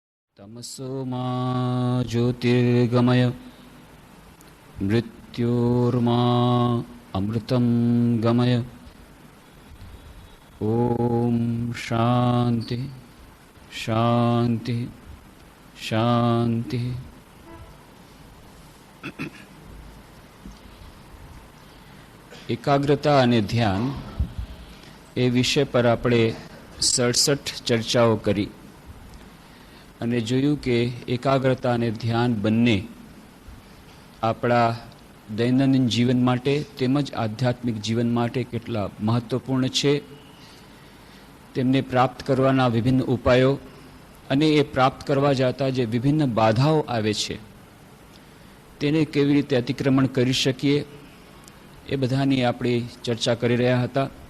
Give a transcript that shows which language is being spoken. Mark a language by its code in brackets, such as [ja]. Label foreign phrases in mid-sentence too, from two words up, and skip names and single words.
[sa] तमसो मा ज्योतिर्गमय मृत्योर्मा अमृतं गमय। ओम शांति शांति शांति। [gu] एकाग्रता અને ધ્યાન એ વિષય પર આપણે 67 ચર્ચાઓ કરી અને જોયું કે એકાગ્રતા અને ધ્યાન બંને આપણા દૈનંદિન જીવન માટે તેમજ આધ્યાત્મિક જીવન માટે કેટલા મહત્વપૂર્ણ છે, તેમને પ્રાપ્ત કરવાના વિભિન્ન ઉપાયો અને એ પ્રાપ્ત કરવા જતા જે વિભિન્ન બાધાઓ આવે છે તેને કેવી રીતે અતિક્રમણ કરી શકીએ એ બધાની આપણે ચર્ચા કરી રહ્યા હતા